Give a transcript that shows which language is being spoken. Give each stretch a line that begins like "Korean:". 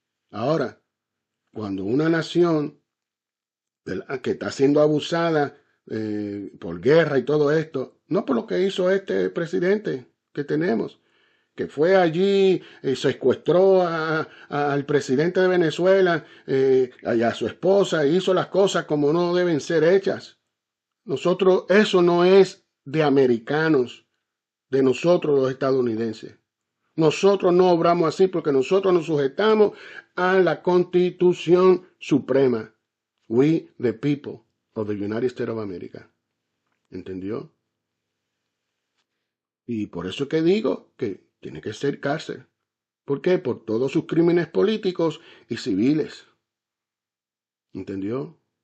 Spanish: Ahora, cuando una nación, ¿verdad?, que está siendo abusada por guerra y todo esto, no por lo que hizo este presidente que tenemos, que fue allí y secuestró al presidente de Venezuela y a su esposa e hizo las cosas como no deben ser hechas. Nosotros, eso no es de americanos, de nosotros los estadounidenses. Nosotros no obramos así porque nosotros nos sujetamos a la Constitución Suprema.
English: We, the people of the United States of America.
Spanish: ¿Entendió? Y por eso que digo que tiene que ser cárcel. ¿Por qué? Por todos sus crímenes políticos y civiles. ¿Entendió?